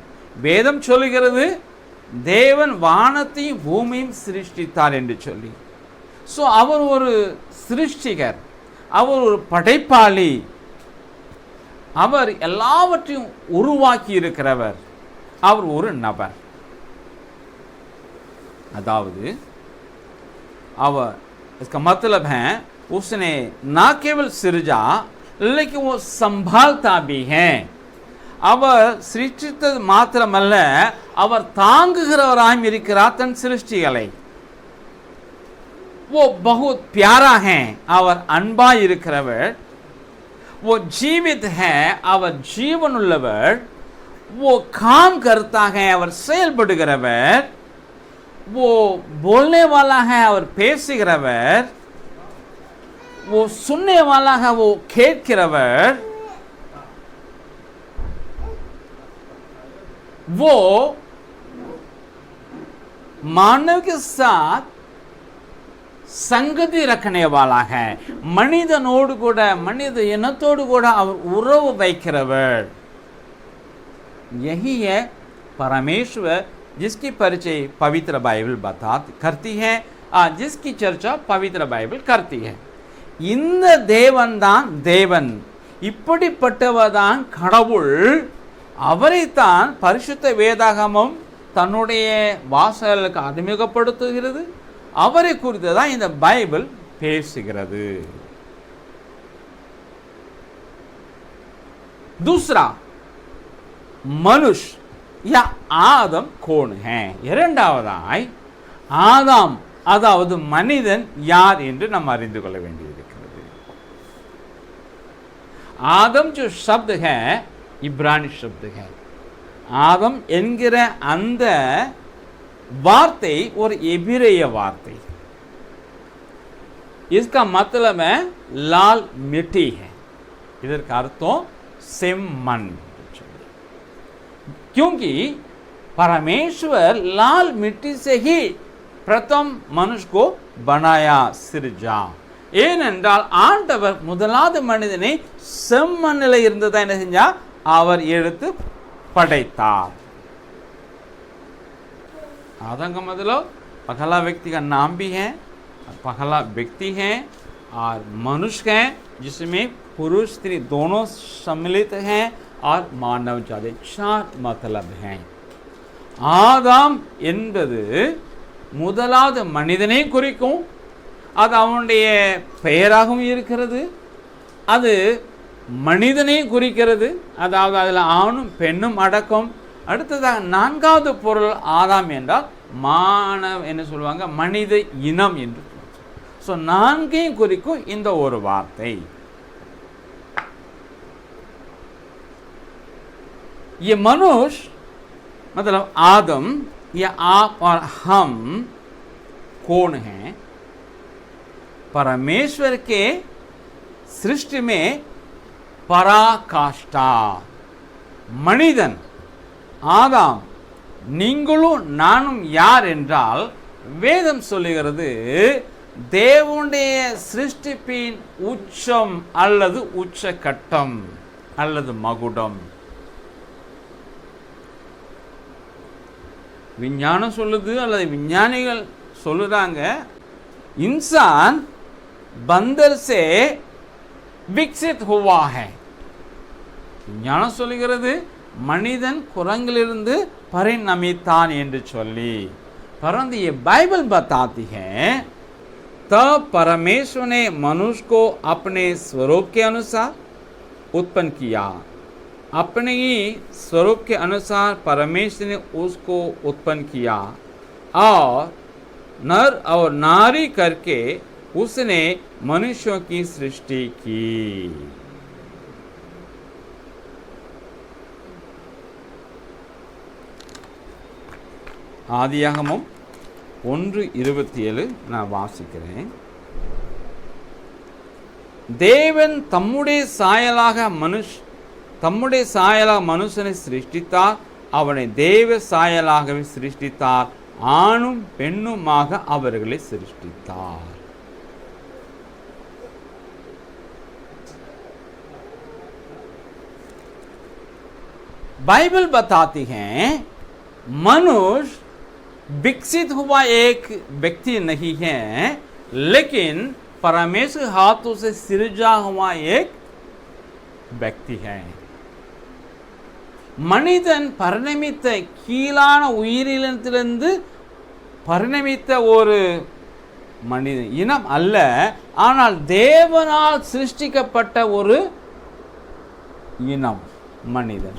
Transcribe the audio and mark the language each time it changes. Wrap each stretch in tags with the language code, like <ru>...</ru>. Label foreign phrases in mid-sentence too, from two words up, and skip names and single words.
<ta>வேதம் சொல்லுகிறது தேவன் வானத்தையும் பூமியும் சிருஷ்டித்தார் என்று சொல்லி. ஸோ அவர் ஒரு சிருஷ்டிகர், அவர் ஒரு படைப்பாளி, அவர் எல்லாவற்றையும் உருவாக்கி இருக்கிறவர், அவர் ஒரு நபர். அதாவது அவர்</ta> <hi>इसका मतलब है उसने ना केवल सृजा, लेकिन वो संभालता भी है.</hi> <ta>அவர் சிருஷ்டித்தது மாத்திரமல்ல, அவர் தாங்குகிறவராய் இருக்கிறார் தன் சிருஷ்டிகளை.</ta> <hi>वो बहुत प्यारा है,</hi> <ta>அவர் அன்பாய் இருக்கிறவர்.</ta> <hi>वो जीवित है,</hi> <ta>அவர் ஜீவனுள்ளவர்.</ta> <hi>वो काम करता है,</hi> <ta>அவர் செயல்படுகிறவர்.</ta> <hi>वो बोलने वाला है,</hi> <ta>அவர் பேசுகிறவர்.</ta> <hi>वो सुनने वाला है, वो கேட்கிறவர். वो मानव के साथ संगति रखने वाला है.</hi> <ta>மனிதனோடு கூட, மனித இனத்தோடு கூட அவர் உறவு வைக்கிறவர்.</ta> <hi>यही है परमेश्वर जिसकी परिचय पवित्र बाइबल करती है, जिसकी चर्चा पवित्र बाइबल करती है.</hi> <ta>இந்த தேவன் தான் தேவன், இப்படிப்பட்டவர்தான் கடவுள். அவரைத்தான் பரிசுத்த வேதாகமம் தன்னுடைய வாசகர்களுக்கு அறிமுகப்படுத்துகிறது. அவரை குறித்து தான் இந்த பைபிள் பேசுகிறது.</ta> <hi>दूसरा मनुष्य या आदम कौन है?</hi> <ta>இரண்டாவதாய் ஆதாம் அதாவது மனிதன் யார் என்று நாம் அறிந்து கொள்ள வேண்டியிருக்கிறது.</ta> <hi>आदम जो शब्द है इब्रानी शब्द है.</hi> <ta>आदम என்கிற அந்த வார்த்தை ஒரு எபிரேய வார்த்தை.</ta> <hi>इसका मतलब है लाल मिट्टी है.</hi> <ta>இதற்கு அர்த்தம் செம்மண்.</ta> <hi>क्योंकि परमेश्वर लाल मिट्टी से ही प्रथम मनुष्य को बनाया, सिरजा.</hi> <ta>ஏனென்றால் ஆண்டவர் முதலாவது மனிதனை செம்மண்ணில் இருந்ததை என்ன செஞ்சா அவர் எடுத்து पढ़ाता.</ta> <hi>आदम का मतलब पहला व्यक्ति का नाम भी है, पहला व्यक्ति है और मनुष्य है, जिसमें पुरुष स्त्री दोनों सम्मिलित हैं और मानव जाति, चार मतलब हैं.</hi> <ta>ஆதாம் என்பது முதலாவது மனிதனை குறிக்கும். அது அவனுடைய பெயராகவும் இருக்கிறது. அது மனிதனை குறிக்கிறது. அதாவது அதில் ஆணும் பெண்ணும் அடக்கம். அடுத்ததாக நான்காவது பொருள் ஆதாம் என்றால் என்ன சொல்லுவாங்க, மனித இனம் என்று. ஸோ நான்கையும் குறிக்கும் இந்த ஒரு வார்த்தை.</ta> <hi>ये मनुष्य मतलब आदम, ये आप और हम कौन हैं? परमेश्वर के सृष्टि में पराकाष्ठा</hi> <ta>மனிதன் ஆதாம் நீங்களும் நானும் யார் என்றால் வேதம் சொல்லுகிறது தேவனுடைய சிருஷ்டிப்பின் உச்சம் அல்லது உச்சகட்டம் அல்லது மகுடம். விஞ்ஞானம் சொல்லுது அல்லது விஞ்ஞானிகள் சொல்லுறாங்க,</ta> <hi>इंसान बंदर से विकसित हुआ है.</hi> <ta>விஞ்ஞானம் சொல்லுகிறது மனிதன் குரங்கிலிருந்து परिणमितान என்று சொல்லி.</ta> <hi>परंतु ये बाइबल बताती है तब परमेश्वर ने मनुष्य को अपने स्वरूप के अनुसार उत्पन्न किया. अपने ही स्वरूप के अनुसार परमेश्वर ने उसको उत्पन्न किया और नर और नारी करके उसने मनुष्यों की सृष्टि की.</hi> <ta>ஆதியாகமம் 1:27 நான் வாசிக்கிறேன். தேவன் தம்முடைய சாயலாக மனுஷனை சிருஷ்டித்தார், அவனை தேவ சாயலாகவே சிருஷ்டித்தார், ஆணும் பெண்ணுமாக அவர்களை சிருஷ்டித்தார்.</ta> <hi>बाइबल बताती है मनुष्य विकसित हुआ एक व्यक्ति नहीं है, लेकिन परमेश्वर हाथों से सृजा हुआ एक व्यक्ति है.</hi> <ta>மனிதன் பரிணமித்த கீழான உயிரினத்திலிருந்து பரிணமித்த ஒரு மனித இனம் அல்ல, ஆனால் தேவனால் சிருஷ்டிக்கப்பட்ட ஒரு இனம் மனிதன்.</ta>